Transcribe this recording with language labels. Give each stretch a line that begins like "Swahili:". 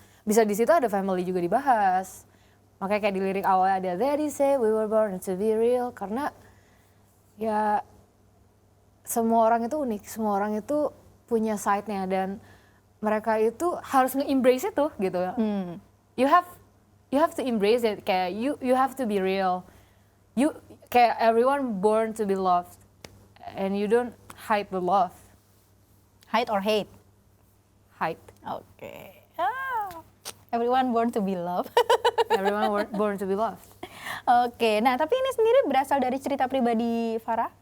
Indonesian: Bisa di situ ada family juga dibahas. Makanya kayak di lirik awalnya ada Daddy say we were born to be real, karena ya semua orang itu unik, semua orang itu punya side-nya dan mereka itu harus nge-embrace itu gitu.
English: You have to embrace it, kayak you have to be real. You kayak everyone born to be loved and you don't hide the love. Hide or hate? Hide.
Indonesian: Oke.
English: Everyone born to be loved. Everyone born to be loved.
Indonesian: Oke, nah tapi ini sendiri berasal dari cerita pribadi Farah?